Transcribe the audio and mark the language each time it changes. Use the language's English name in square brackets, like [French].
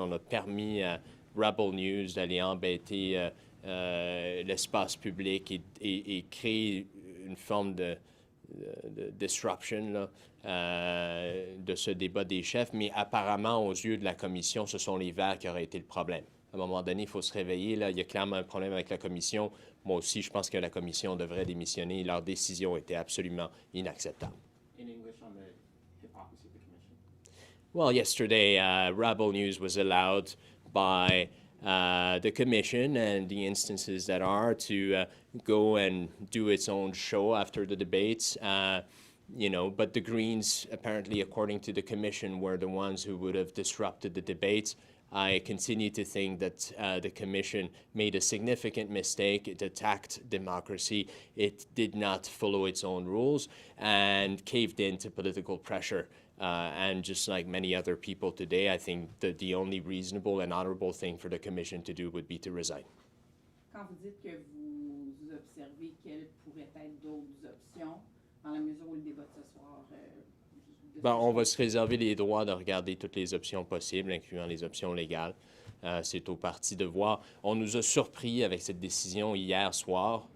[French] On a permis à Rebel News d'aller embêter l'espace public et créer une forme de disruption là, de ce débat des chefs, mais apparemment, aux yeux de la Commission, ce sont les Verts qui auraient été le problème. À un moment donné, il faut se réveiller. Là. Il y a clairement un problème avec la Commission. Moi aussi, je pense que la Commission devrait démissionner. Leur décision était absolument inacceptable. [English] In English on the hypocrisy of the Commission? Well, yesterday, Rebel News was allowed by the Commission and the instances that are to go and do its own show after the debates. But the Greens, apparently, according to the Commission, were the ones who would have disrupted the debates. I continue to think that the Commission made a significant mistake. It attacked democracy. It did not follow its own rules and caved in to political pressure. And just like many other people today, I think that the only reasonable and honorable thing for the Commission to do would be to resign. [French] Quand vous dites que vous observez quelles pourraient être d'autres options, dans la mesure où le débat de ce soir... On va se réserver les droits de regarder toutes les options possibles, incluant les options légales. C'est au parti de voir. On nous a surpris avec cette décision hier soir.